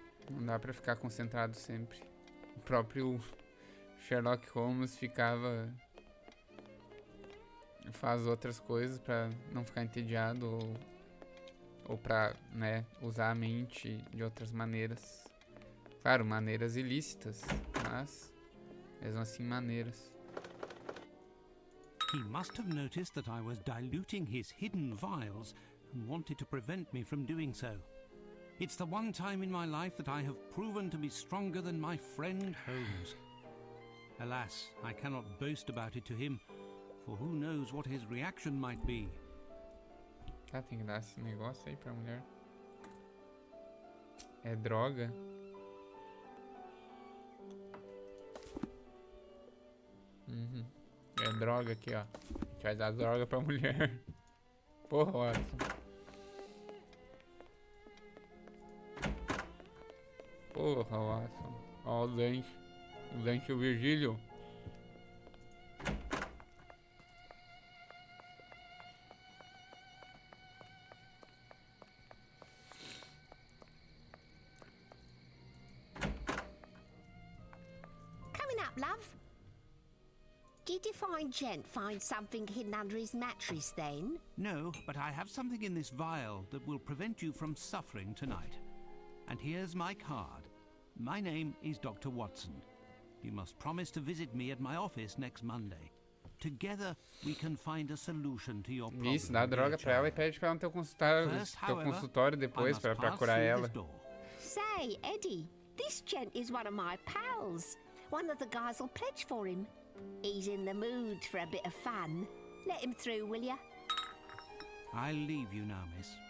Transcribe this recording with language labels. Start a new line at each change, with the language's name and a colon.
Portuguese: Não dá pra ficar concentrado sempre. O próprio Sherlock Holmes faz outras coisas pra não ficar entediado ou pra, né, usar a mente de outras maneiras. Claro, maneiras ilícitas, mas mesmo assim maneiras.
English: He must have noticed that I was diluting his hidden vials and wanted to prevent me from doing so. It's the one time in my life that I have proven to be stronger than my friend Holmes. Alas, I cannot boast about it to him, for who knows what his reaction might be.
Portuguese: Tá, tem que dar esse negócio aí pra mulher. É droga. É droga aqui, ó. A gente vai dar droga pra mulher. Porra, Watson. Porra, Watson. Ó o dente. O dente do Virgílio.
English: Coming up, love. Did your fine gent find something hidden under his mattress then? No, but I have something in this vial that will prevent you from suffering tonight. And here's my card. My name is Dr. Watson. You must promise to visit me at my office next Monday. Together we can find a solution to your problem.
Portuguese: Isso, dá a droga pra ela e pede pra ela no teu consultório depois pra curar ela.
English: Say, Eddie, this gent is one of my pals. One of the guys will pledge for him. He's in the mood for a bit of fun. Let him through, will ya? I'll leave you now, miss.